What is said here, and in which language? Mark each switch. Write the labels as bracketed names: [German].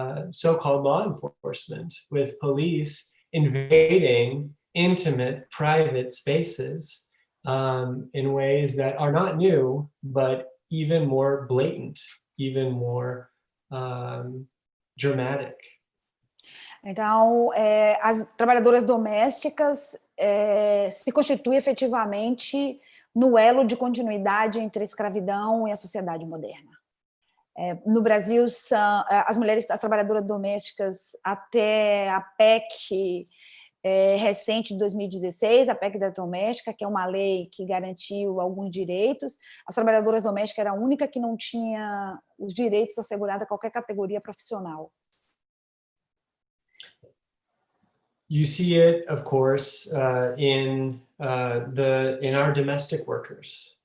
[English] so-called law enforcement, with police invading intimate, private spaces in ways that are not new, but even more blatant, even more dramatic. [Portuguese] Então, as trabalhadoras domésticas se constituem efetivamente no elo de continuidade entre a escravidão e a sociedade moderna. No Brasil, as trabalhadoras domésticas, até a PEC recente de 2016, a PEC da doméstica, que é uma lei que garantiu alguns direitos, as trabalhadoras domésticas era a única que não tinha os direitos assegurados a qualquer categoria profissional. [English] You see it, of course, in our domestic workers.